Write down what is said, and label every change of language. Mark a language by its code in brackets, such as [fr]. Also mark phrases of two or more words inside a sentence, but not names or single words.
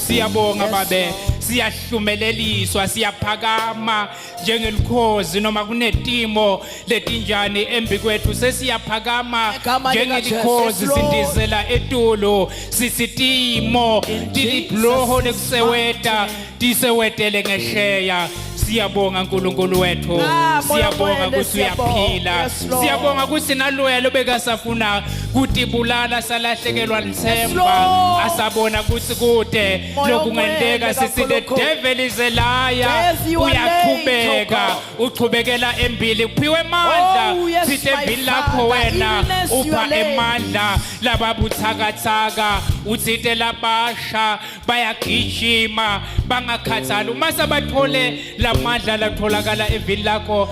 [ss] Siyabonga babe, siyahlumeleliswa, siyaphakama njengelikhozi noma kunetimo letinjani embi kwethu, sesiyaphakama njengelikhozi sindizela etulu, sisitimo tilibloho lekuseweta tisewetele ngehleya. Siyabonga uNkulunkulu wethu, siyabonga ukuthi uyaphila, siyabonga ukuthi naloya lobekasafuna kutibulala salahlekelwa lithemba, asabona ukuthi kude lokungenteka. Sithi [en] the devil is a liar, [ss] uyaqhubeka, uqhubekela embili, uphiwe amandla. Sithi evini lakho wena upha emandla lababuthakathaka, uthite labasha bayagijima bangakhathali uma sabathole lamandla latholakala evini lakho.